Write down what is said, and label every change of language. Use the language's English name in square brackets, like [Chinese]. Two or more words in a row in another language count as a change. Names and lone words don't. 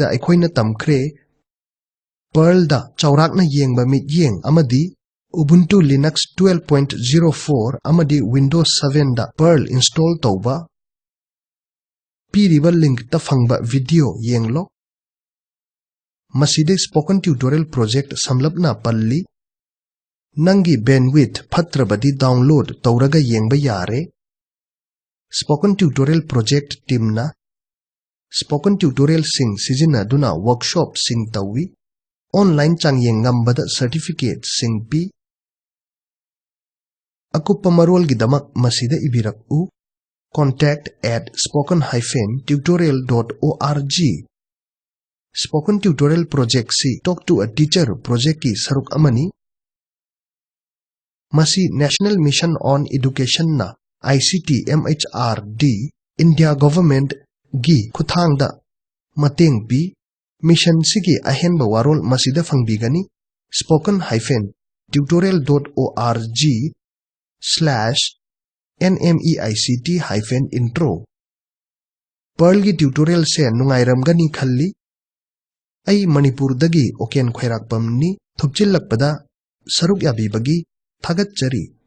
[Manipuri] aikhoina tamkhre PERL da chaurakna yengba mityeng amadi ubuntu-linux 12.04 amadi windows 7 da PERL install tauba piriba link ta phangba video yenglo maside [English] spoken tutorial project [Manipuri] samlapna palli nangi bandwidth phatrabadi download tauraga yengba yare [English] spoken tutorial project [Manipuri] teamna [English] spoken tutorial [Manipuri] sing sijina duna workshop sing tawi online changyeng ngambada certificate sing pi akupa marol gidamak masida ibirak-u contact@spoken-tutorial.org [English] spoken tutorial project [Manipuri] si [English] talk to a teacher project [Manipuri] ki saruk amani masi national mission on education na ICT MHRD India government gi khuthangda mateng pi mission sigi ahenba warol masida fangbigani spoken-tutorial.org/nmeict-intro PERL gi tutorial se nungairamgani khalli ai Manipur dagi oken khairakpamni thupchillakpada saruk yabibagi thagatchari